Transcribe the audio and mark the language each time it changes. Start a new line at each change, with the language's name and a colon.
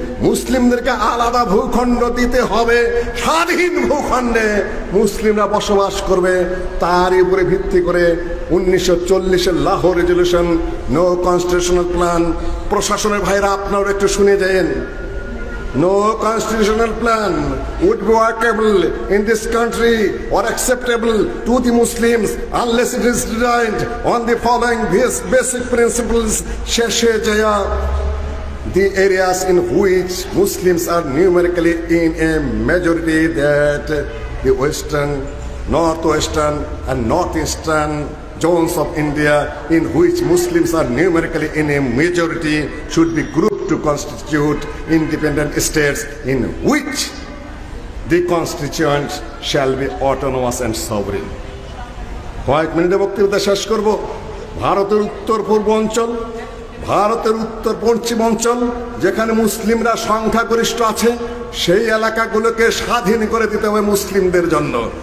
Bangla: মুসলিমদেরকে আলাদা ভূখণ্ড দিতে হবে, স্বাধীন ভূখণ্ডে মুসলিমরা বসবাস করবে। তার উপরে ভিত্তি করে 1940-এর Lahore resolution,
English: No constitutional plan.
Bangla: প্রশাসনের ভাইরা আপনারা একটু শুনে যান।
English: No constitutional plan would be workable in this country or acceptable to the Muslims unless it is designed on the following basic principles. Sheshe Jaya, the areas in which Muslims are numerically in a majority, that the western, northwestern and northeastern zones of India in which Muslims are numerically in a majority should be grouped to constitute independent states in which the constituent shall be autonomous and sovereign.
Bangla: কয়েক মিনিটে বক্তৃতা শেষ করব। ভারতের উত্তর পূর্ব অঞ্চল, ভারতের উত্তর পশ্চিম অঞ্চল যেখানে মুসলিমরা সংখ্যাগরিষ্ঠ আছে, সেই এলাকাগুলোকে স্বাধীন করে দিতে হবে মুসলিমদের জন্য।